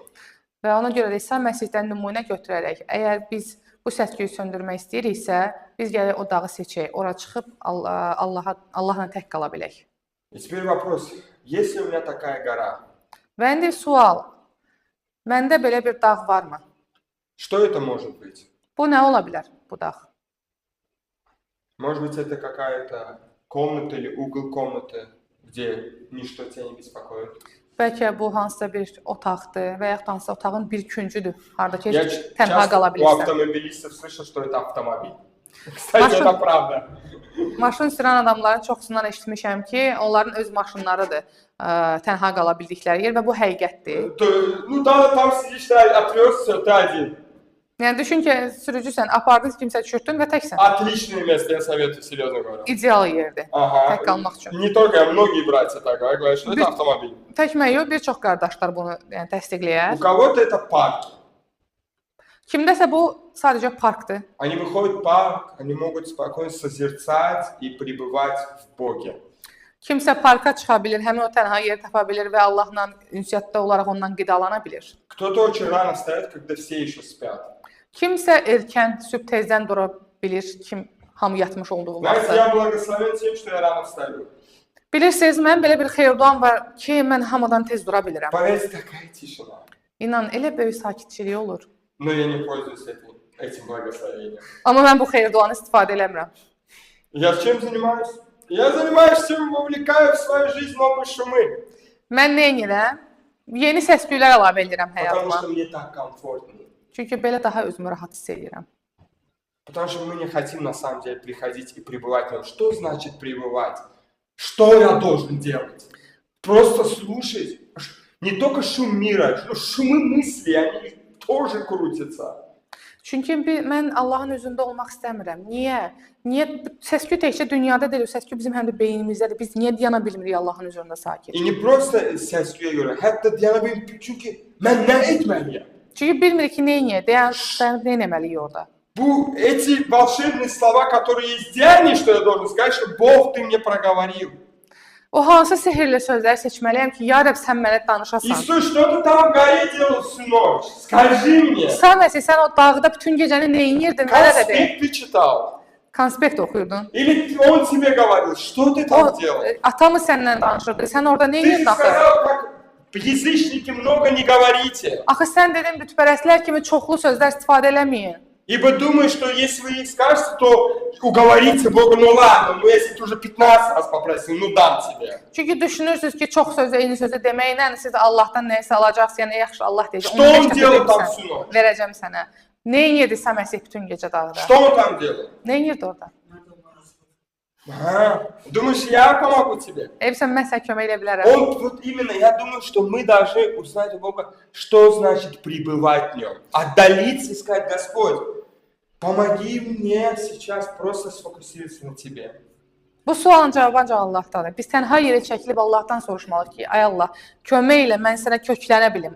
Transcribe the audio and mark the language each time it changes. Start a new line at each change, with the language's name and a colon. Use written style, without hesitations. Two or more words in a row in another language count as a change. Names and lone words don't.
Azerbaijani: Və ona görə də İsa Məsihdən nümunə götürərək, əgər biz bu səs-küyü söndürmək istəyiriksə, biz gələk o dağı seçək, ora çıxıb Allahla tək qala bilək.
Russian: И теперь вопрос, есть ли у меня такая гора?
Azerbaijani: Və indi sual, məndə belə bir dağ varmı?
Russian: Что это может быть?
Azerbaijani: Bu nə ola bilər, bu dağ?
Russian: Может быть, это какая-то комната или угол комнаты, где ничто тебя не беспокоит.
Azerbaijani: Bəlkə bu hansısa bir otaqdır və yaxud hansısa otağın bir küncüdür, harda ki
Russian: Я
Azerbaijani: heç tənha
Russian: часто
Azerbaijani: qala
Russian: у
Azerbaijani: bilirsən.
Russian: автомобилистов слышу, что это автомобиль. Кстати, Машин- это правда.
Azerbaijani: Maşın sürən adamların çoxusundan eşitmişəm ki, onların öz maşınlarıdır tənha qala bildikləri yer və bu həqiqətdir.
Russian: Ну да, там сидишь, ты отрёсся, ты один.
Azerbaijani: Yəni düşün ki, sürücüsən, apardın kimsə düşürtdün və təksən.
Russian: Отличное место, я советую, серьезно говорю.
Azerbaijani: İdeal yerdir
Russian: Ага.
Azerbaijani: tək qalmaq üçün.
Russian: Не только я, многие братья так говорят, что это автомобиль.
Azerbaijani: Tək mən yox, bir çox qardaşlar bunu yəni təsdiqləyər.
Russian: У кого-то это парк.
Azerbaijani: Kimdəsə bu sadəcə parkdır.
Russian: Они выходят в парк, они могут спокойно созерцать и пребывать в Боге.
Azerbaijani: Kimsə parka çıxa bilir, həmin o tənha yer tapa bilir və Allahla ünsiyyətdə olaraq ondan qidalana bilir.
Russian: Кто-то очень рано встает, когда все еще спят.
Azerbaijani: Kimsə erkən sübh tezdən dura bilir, kim hamı yatmış olduğu
Russian: Знаете,
Azerbaijani: vaxtda.
Russian: я благословен тем, что я рано встаю.
Azerbaijani: Bilirsiniz, mən belə bir xeyirduam var ki, mən hamıdan tez dura bilirəm.
Russian: Поверьте, такая тишина.
Azerbaijani: İnan, elə böyük sakitçilik olur.
Russian: Но я не пользуюсь этим благословением.
Azerbaijani: Amma mən bu xeyirduanı istifadə eləmirəm.
Russian: Я чем занимаюсь? Я занимаюсь тем, вовлекаю в свою жизнь новые шумы.
Azerbaijani: Mən nə edirəm? Yeni səs-küylər əlavə edirəm
Russian: Потому
Azerbaijani: həyatıma.
Russian: что мне так комфортнее.
Azerbaijani: Çünki belə daha özümü rahat hiss edirəm.
Russian: Потому что мы не хотим на самом деле приходить и пребывать в нем. Что значит пребывать? Что я должен делать? Просто слушать. Не только шум мира, шумы мысли, они тоже крутятся.
Azerbaijani: Çünki mən Allahın üzündə olmaq istəmirəm. Niyə? Niyə səs-küy təkcə dünyada deyil, səs-küy bizim həm də beynimizdədir. Biz niyə dayana bilmirik Allahın üzərində sakit? И не просто сәскüye göre, hatta dayanabilirim çünkü ben ne etmeliyim? Çünki bilmirik ki, nə edə, dayanıb nə etməliyik orada.
Russian: Эти волшебные слова, которые есть деяния, что я должен сказать, что Бог, ты мне проговорил.
Azerbaijani: O hansı sehirli sözləri seçməliyəm ki, ya Rəbb, sən mənə danışasan.
Russian: Иисус, что ты там в горе делал всю ночь? Скажи мне.
Azerbaijani: Sən Məsih, sən o dağda bütün gecəni nə edirdin? Mənə də de.
Russian: Конспект ты читал?
Azerbaijani: Konspekt oxuyurdun.
Russian: Или он тебе говорил, что ты
Azerbaijani: O
Russian: там делал?
Azerbaijani: ata mı səndən danışırdı? Sən orada nə
Russian: Ты
Azerbaijani: edirdin axı?
Russian: сказал, как язычники много не говорите.
Azerbaijani: Axı sən dedin bütpərəstlər kimi çoxlu sözlər istifadə eləməyin.
Russian: Ибо думаю, что если вы их скажете, то уговорите Бога, ну ладно, ну если ты уже 15 раз попросил, ну дам тебе.
Azerbaijani: Çünki düşünürsüz ki, çox sözü, eyni sözü deməklə siz Allahdan nəyisə alacaqsınız, yəni yaxşı Allah deyəcək.
Russian: Что он делал там всю ночь?
Azerbaijani: Verəcəm sənə. Nə edirdi Məsih bütün gecə dağda?
Russian: Что он там делал?
Azerbaijani: Nə edirdi orada?
Russian: Ага. Думаешь, я помогу тебе?
Azerbaijani: Sən mən sənə kömək edə bilərəm.
Russian: Он, вот именно, я думаю, что мы должны узнать у Бога, что значит пребывать в Нем. Отдалиться и сказать, Господь, помоги мне сейчас просто сфокусироваться на Тебе.
Azerbaijani: Bu sualın cavabı ancaq Allahdandır. Biz tənha yerə çəkilib Allahdan soruşmalıyıq ki, ay Allah, kömək elə, mən sənə köklənə bilim.